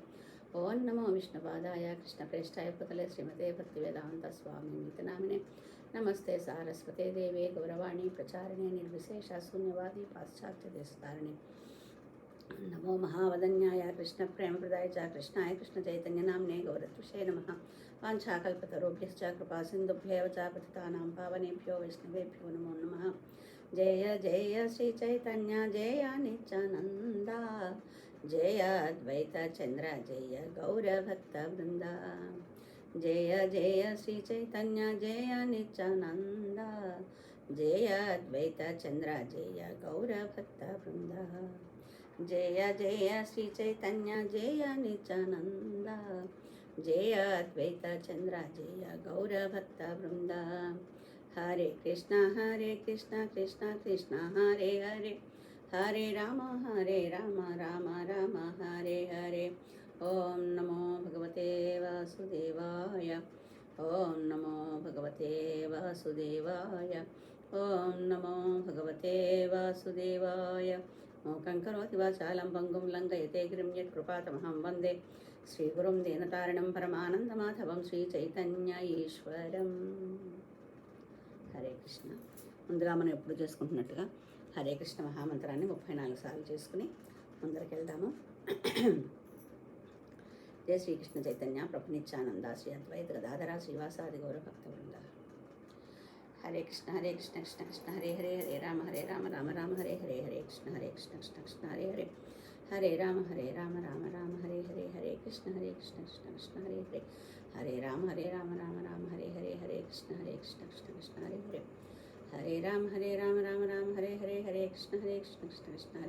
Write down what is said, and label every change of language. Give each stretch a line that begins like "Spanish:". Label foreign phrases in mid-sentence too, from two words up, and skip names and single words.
Sanskrit: ఓం నమో విష్ణుపాదాయ కృష్ణప్రేష్టాయ భూతలే శ్రీమతే భక్తివేదాంత స్వామిన్నితి నామనే నమస్తే సారస్వతే దేవే గౌరవాణి ప్రచారిణే నిర్విశేష శూన్యవాది పాశ్చాత్య దేశతారిణి. నమో మహావదన్యాయ కృష్ణ ప్రేమప్రదాయ చ కృష్ణాయ కృష్ణ చైతన్య నామ్నే గౌరత్విషే నమః. వాంఛాకల్పతరుభ్యశ్చ కృపా సింధుభ్యేవ చ పతితానాం పావనేభ్యో వైష్ణవేభ్యో నమో నమః. జయ జయ శ్రీ చైతన్య జయ నిత్యానంద జయ అద్వైత చంద్ర జయ గౌరభక్త బృంద. జయ జయ శ్రీ చైతన్య జయ నిత్యానంద జయ అద్వైత చంద్ర జయ గౌరభక్త బృంద. జయ జయ శ్రీ చైతన్య జయ నిత్యానంద జయ అద్వైత చంద్ర జయ గౌరభక్త బృంద. హరే కృష్ణ కృష్ణ కృష్ణ హరే హరే హరే రామ రామ రామ హరే హరే. ఓం నమో భగవతే వాసుదేవాయ. ఓం నమో భగవతే వాసుదేవాయ. ఓం నమో భగవతే వాసుదేవాయ. మూకం కరోతి వాచాలం పంగుం లంఘయతే గిరిం యత్కృపాతమహం వందే శ్రీగురుం దీనతారిణం పరమానందమాధవం శ్రీచైతన్య ఈశ్వరం. హరే కృష్ణ.
Telugu: ముందుగా మనం ఎప్పుడు చేసుకుంటున్నట్టుగా హరే కృష్ణ మహామంత్రాన్ని 34 సార్లు చేసుకుని ముందరికి వెళ్దాము.
Sanskrit: జయ శ్రీకృష్ణ చైతన్య ప్రభు నిత్యానంద శ్రీ అద్వైత గదాధర శ్రీవాసాది గౌరభక్త వృంద. హరే కృష్ణ కృష్ణ కృష్ణ హరే హరే హరే రామ రామ రామ హరే హరే హరే కృష్ణ కృష్ణ కృష్ణ హరే హరే హరే రామ రామ రామ హరే హరే హరే కృష్ణ కృష్ణ కృష్ణ హరే హరే హరే రామ రామ రామ హరే హరే హరే కృష్ణ కృష్ణ కృష్ణ హరే హరే హరే రామ రామ రామ హరే హరే హరే కృష్ణ కృష్ణ కృష్ణ హరే